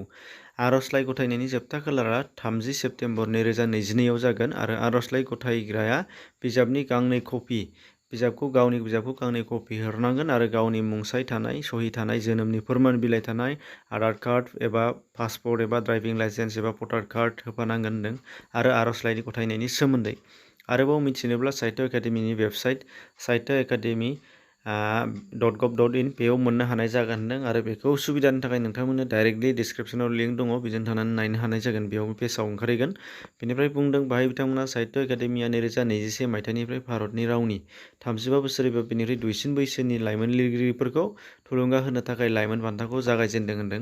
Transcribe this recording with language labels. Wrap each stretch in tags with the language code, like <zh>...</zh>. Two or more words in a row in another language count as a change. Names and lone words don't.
<brx>आर'जलाइ गथायनायनि जोबथा खालारा 30 सेप्तेम्बर 2022 आव जागोन आरो आर'जलाइ गथायग्राया गावनि बिजाबखौ गांनै कपि हरनांगोन आरो गावनि मुंसाइ थानाय, सहि थानाय, जोनोमनि फोरमान बिलाइ थानाय, आधार कार्ड एबा पासपर्ट एबा</brx> <en>driving license</en> <brx>एबा</brx> <en>voter card</en> <brx>होफानांगोन होनदों। आरो आर'जलाइ गथायनायनि सोमोन्दै आरोबाव मिथिनोब्ला साहित्य एकाडेमिनि वेबसाइट sahityaacademy.gov.in बेयाव मोननो हानाय जागोन होनदों। आरो बेखौ सुबिदानि थाखाय नोंथांमोननो डाइरेक्टलि डिसक्रिपसनाव लिंक दङ, बेजों थांनानै नायनो हानाय जागोन। बेयाव पेजाव ओंखारहैगोन। बेनिफ्राय बुंदों बाहाय बिथांमोना साहित्य एकाडेमिया 2021 मायथाइनिफ्राय भारतनि रावनि 35 बोसोर एबा बेनिख्रुइ दुइसिन बैसोनि लाइमोन लिरगिरिफोरखौ थुलुंगा होनो थाखाय लाइमोन बान्थाखौ जागायजेनदों होनदों।</brx>